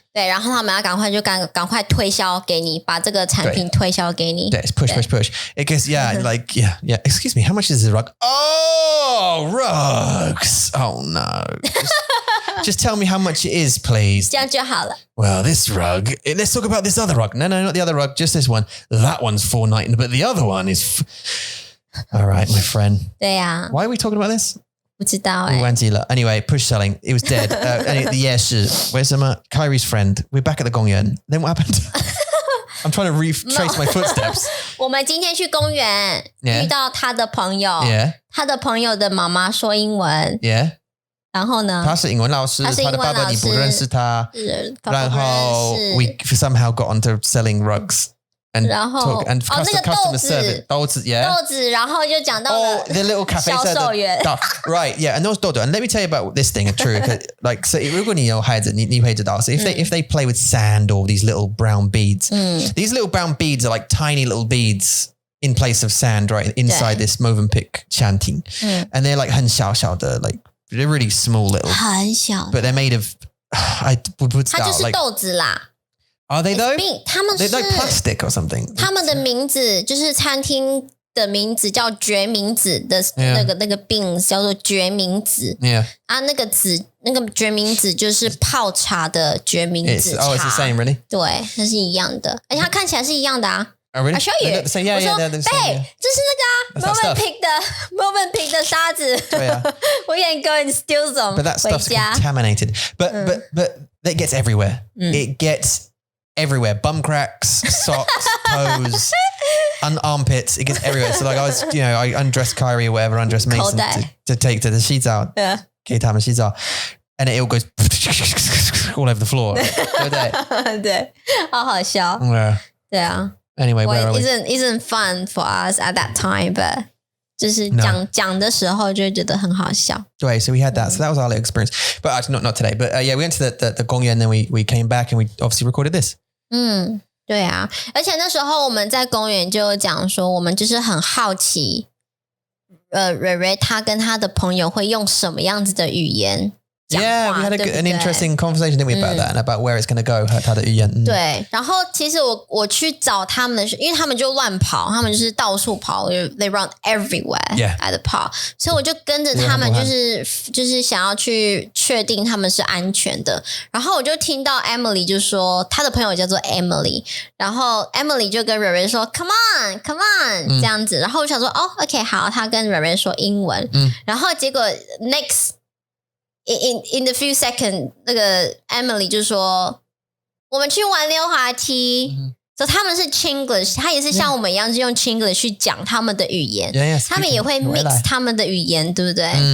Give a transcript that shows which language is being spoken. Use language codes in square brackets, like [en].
[zh] 对，然后他们要赶快推销给你，把这个产品推销给你。 [en] 对 push. Because yeah. Excuse me, how much is the rug? Oh, rugs. Oh no. Just tell me how much it is, please. 这样就好了。 Well, this rug. Let's talk about this other rug. No, not the other rug. Just this one. That one's $4.99, but the other one is. All right, my friend. [zh] 对呀。 [en] Why are we talking about this? [zh] 不知道哎。 [en] Anyway, push selling. It was dead. Yes, where's Kyrie's friend? We're back at the Gongyan. Then what happened? I'm trying to retrace my footsteps. [zh] 我们今天去公园遇到他的朋友， [en] Yeah. [zh] 他的朋友的妈妈说英文， [en] Yeah. [zh] 然后呢？他是英文老师，他的爸爸你不认识他，然后 [en] we somehow got onto selling rugs. And [zh] 然后 [en] and [zh] 那个 [en] customer service 豆子 yeah [zh] 豆子，然后就讲到了 [en] the little cafe [zh] 销售员 [en] right yeah and those dodo and let me tell you about this thing true like so [zh] 如果你有孩子你会知道 [en] so if they play with sand or these little brown beads these little brown beads are like tiny little beads in place of sand right inside this Movenpick chanting and they're like [zh] 很小小的 [en] like they're really small little [zh] 很小 [en] but they're made of I [zh] 不知道它就是豆子啦。 [en] Are they though? [zh] 他们是 [en] They're like plastic or something. [zh] 他们的名字就是餐厅的名字叫决明子的那个 beans 叫做决明子。 [en] Yeah. [zh] 啊，那个决明子就是泡茶的决明子茶。 [en] Oh, it's the same, really? [zh] 对，它是一样的，而且它看起来是一样的啊。 [en] Oh, really? I show you. Yeah, yeah, [zh] 我说 [en] they're the same, yeah. [zh] 这是那个啊 Movenpick 的沙子。对啊。 [en] We can go and steal some. But that stuff's contaminated. But that gets everywhere. It gets everywhere. Bum cracks, socks, toes. armpits. It gets everywhere. So like I undressed Kyrie or whatever, undressed Mason to take to the 洗澡. Yeah. [zh] 给他们洗澡. [en] And it all goes all over the floor. [zh] 对不对？对，好好笑。 [en] Yeah. [zh] 对啊。 [en] Anyway, well, where are we? Isn't fun for us at that time, but [zh] 就是讲的时候就会觉得很好笑。 [en] Right, so we had that. So that was our little experience. But actually, not today. But yeah, we went to the Gongyuan, and then we came back and we obviously recorded this. [zh] 对啊，而且那时候我们在公园就讲说，我们就是很好奇，蕊蕊他跟他的朋友会用什么样子的语言。 [en] Yeah, we had an interesting conversation, didn't we, about that and about where it's going to go, [zh] 他的语言。对，然后其实我去找他们的，因为他们就乱跑，他们就是到处跑 ， [en] they run everywhere， at the park， [zh] 所以我就跟着他们，就是想要去确定他们是安全的。然后我就听到 Emily 就说，她的朋友叫做 Emily， 然后 Emily 就跟蕊蕊说 ， [en] Come on, come on， [zh] 这样子。然后我想说，哦 ，OK， 好，她跟蕊蕊说英文，然后结果 [en] next。In the few seconds， [zh] 那个 Emily 就说我们去玩溜滑梯，所以他们是 Chinglish， 他也是像我们一样是用 Chinglish 去讲他们的语言，他们也会 mix 他们的语言，对不对？